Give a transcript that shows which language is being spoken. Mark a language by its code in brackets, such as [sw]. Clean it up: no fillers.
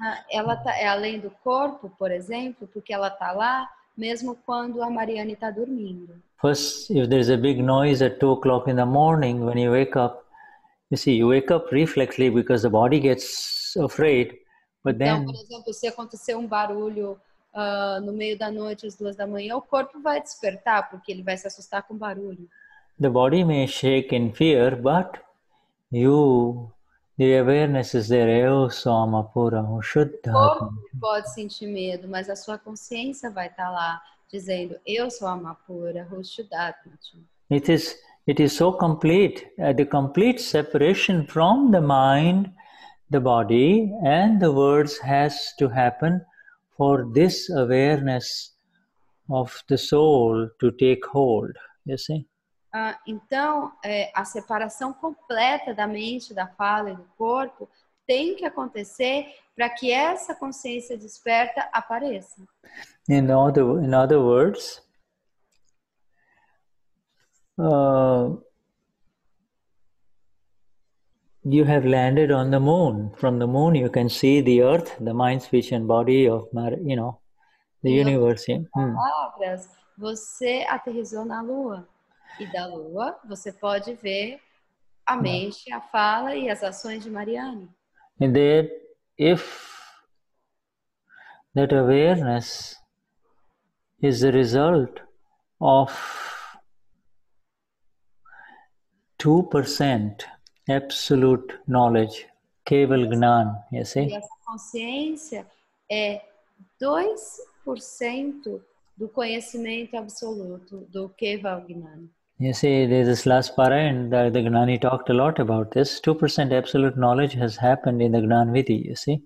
[pt] Ela é além do corpo, por exemplo, porque ela está lá mesmo quando a Marianne está dormindo. [en] First, if there is a big noise at 2 o'clock in the morning, when you wake up, you see, you wake up reflexively because the body gets afraid. But [pt] então, por exemplo, se acontecer um barulho no meio da noite, às 2 da manhã, o corpo vai despertar, porque ele vai se assustar com o barulho. [en] The body may shake in fear, but the awareness is there. [pt] Erros, Alma, pura, Shuddha. O corpo pode sentir medo, mas a sua consciência vai estar lá, dizendo, eu sou Alma pura, Shuddha. [en] It is so complete, the complete separation from the mind, the body, and the words has to happen for this awareness of the soul to take hold, you see. [pt] Então, a separação completa da mente, da fala e do corpo tem que acontecer para que essa consciência desperta apareça. [en] In other words, you have landed on the moon. From the moon, you can see the earth, the mind, speech, and body of, the universe. [pt] Em outras palavras, você aterrissou na Lua. E da Lua, você pode ver a mente, a fala e as ações de Marianne. [en] And that if that awareness is the result of 2% absolute knowledge, keval gnan, you see? [pt] E essa consciência é 2% do conhecimento absoluto, do keval gnan. [en] You see, there's this last para, and the Gnani talked a lot about this. 2% absolute knowledge has happened in the Gnan Vidhi, you see.